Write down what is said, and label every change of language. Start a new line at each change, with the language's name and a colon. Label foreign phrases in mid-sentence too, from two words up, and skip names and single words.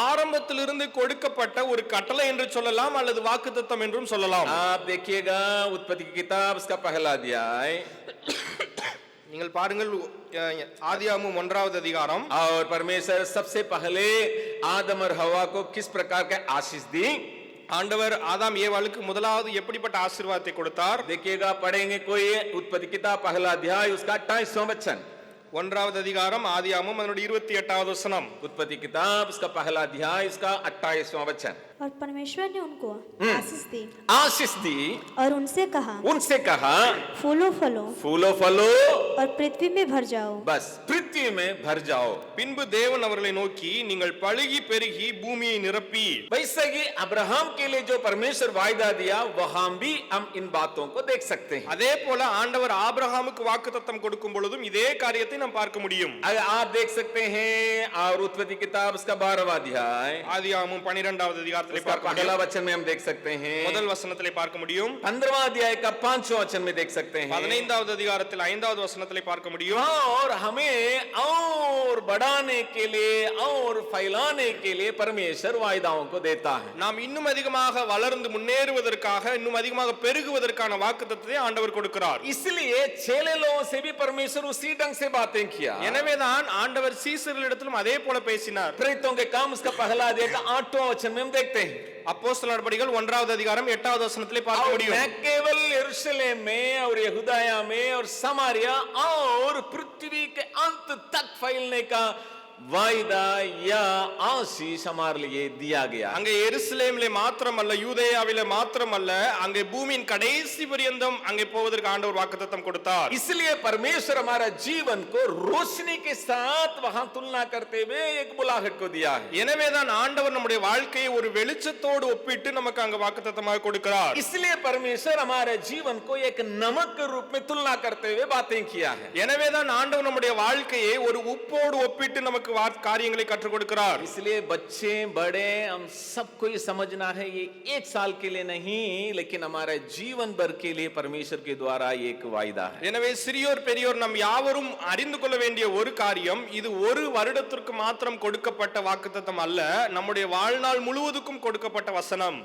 Tamil: ஆரம்பத்திலிருந்து கொடுக்கப்பட்ட ஒரு கட்டளை என்று சொல்லலாம் அல்லது வாக்குத்தத்தம் என்றும் சொல்லலாம்.
Hindi: आप देखिएगा उत्पत्ति की किताब उसका पहला अध्याय,
Tamil: நீங்கள் பாருங்கள் ஆதியாகமம் 1வது அதிகாரம்.
Hindi: और परमेश्वर सबसे पहले आदम और हवा को किस प्रकार का आशीष दी.
Tamil: ஆண்டவர் ஆதாம் ஏவாளுக்கு முதலாவது எப்படிப்பட்ட ஆசீர்வாதத்தை கொடுத்தார்.
Hindi: देखिएगा, पढ़ेंगे कोई उत्पत्ति किताब पहला अध्याय उसका 28वां वचन.
Tamil: ஒன்றாவது அதிகாரம் ஆதியாகமம் அதனுடைய 28வது வசனம்.
Hindi: उत्पत्ति किताब इसका पहला अध्याय इसका 28वां वचन. और परमेश्वर ने उनको आशीष दी आशीष दी और उनसे कहा फूलो फलो फूलो फलो और पृथ्वी में भर जाओ. बस पृथ्वी में भर जाओ.
Tamil: பின்பு தேவன் அவர்களை நோக்கி நீங்கள் பலுகி பெருகி பூமியை நிரப்பி.
Hindi: वैसे ही अब्राहम के लिए जो परमेश्वर वायदा दिया वहां भी हम इन बातों को देख सकते हैं.
Tamil: அதே போல ஆண்டவர் ஆபிரகாமுக்கு வாக்குத்தத்தம் கொடுக்கும் பொழுதும் இதே காரியத்தை நாம் பார்க்க முடியும்.
Hindi: आप देख सकते हैं और उत्पत्ति किताब इसका 12वां अध्याय
Tamil: ஆதியாகமம் 12வது அதிகாரத்திலே
Hindi: इसका
Tamil: பார்க்க
Hindi: पहला
Tamil: முடியும்.
Hindi: वचन में हम देख सकते हैं.
Tamil: முதல் வசனத்திலே பார்க்க முடியும்.
Hindi: 15वां अध्याय का 5वां वचन में देख सकते हैं.
Tamil: 15வது அதிகாரத்தில் 5வது வசனத்திலே பார்க்க முடியும்.
Hindi: और हमें और बढ़ाने के लिए और फैलाने के लिए परमेश्वर वायदाओं को देता है.
Tamil: நாம் இன்னும் அதிகமாக வளர்ந்து முன்னேறுவதற்காக இன்னும் அதிகமாக பெருகுவதற்கான வாக்குத்தத்தத்தை ஆண்டவர் கொடுக்கிறார்.
Hindi: इसलिए चेले लोगों से भी परमेश्वर उसी ढंग से बातें किया.
Tamil: எனவேதான் ஆண்டவர் சீசர்களிடத்திலும் அதே போல பேசினார்.
Hindi: प्रेरितों के काम उसका पहला अध्याय का 8वां वचन में हम देखते हैं.
Tamil: அப்போஸ்தலர் நடபடிகள் 1வது அதிகாரம் 8வது வசனத்திலே பார்க்க
Hindi: और
Tamil: முடியும்.
Hindi: न केवल यरूशलेम में और यहूदाया में और समारिया और पृथ्वी के अंत तक फैलने का वायदा या आशीष हमारे लिए दिया गया.
Tamil: அங்கே எருசலேமிலே மாத்திரமல்ல யூதேயாவிலே மாத்திரமல்ல அங்கே பூமியின் கடைசி பரியந்தம் அங்கே போவதற்கு ஆண்டவர் வாக்குத்தத்தம் கொடுத்தார்.
Hindi: इसलिए परमेश्वर हमारा जीवन को रोशनी के साथ वहां तुलना करते हुए एक बुलाहट को दिया है.
Tamil: எனவேதான் ஆண்டவர் நம்முடைய வாழ்க்கையை ஒரு வெளிச்சத்தோடு ஒப்பிட்டு நமக்கு அங்க வாக்குத்தத்தமாக கொடுக்கிறார்.
Hindi: इसलिए परमेश्वर हमारे जीवन को एक नमक के रूप में तुलना करते हुए बातें किया है.
Tamil: எனவேதான் ஆண்டவர் நம்முடைய வாழ்க்கையை ஒரு உப்போடு ஒப்பிட்டு நமக்கு காரியங்களை கற்றுக் கொடுக்கிறார்.
Hindi: इसलिए बच्चे बड़े हम सबको ये समझना है ये एक साल के लिए नहीं लेकिन हमारे जीवन भर के लिए परमेश्वर के द्वारा एक वायदा है.
Tamil: எனவே சிறியோர் பெரியோர் நாம் யாவரும் அறிந்து கொள்ள வேண்டிய ஒரு காரியம் இது ஒரு வருடத்திற்கு மாத்திரம் கொடுக்கப்பட்ட வாக்குத்தத்தம் அல்ல நம்முடைய வாழ்நாள் முழுவதுக்கும் கொடுக்கப்பட்ட வசனம்.